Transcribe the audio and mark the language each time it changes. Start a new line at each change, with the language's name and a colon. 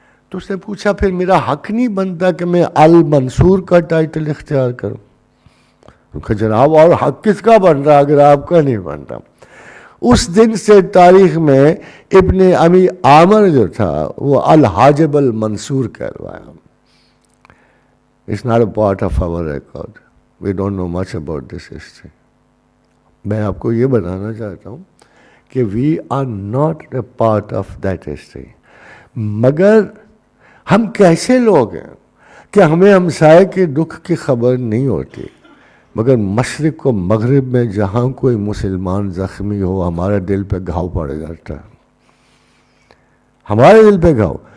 Urdu: تو اس نے پوچھا پھر میرا حق نہیں بنتا کہ میں المنصور کا ٹائٹل اختیار کروں؟ کہ جناب اور حق کس کا بن رہا اگر آپ کا نہیں بن رہا؟ اس دن سے تاریخ میں ابن امی عامر جو تھا وہ الحاجب المنصور کہلوایا.
English: It's not a part of our record. We don't know much about this history.
Urdu: میں آپ کو یہ بتانا چاہتا ہوں کہ
English: we are not a part of that history.
Urdu: مگر ہم کیسے لوگ ہیں کہ ہمیں ہمسائے کے دکھ کی خبر نہیں ہوتی، مگر مشرق و مغرب میں جہاں کوئی مسلمان زخمی ہو ہمارے دل پہ گھاؤ پڑ جاتا ہے، ہمارے دل پہ گھاؤ.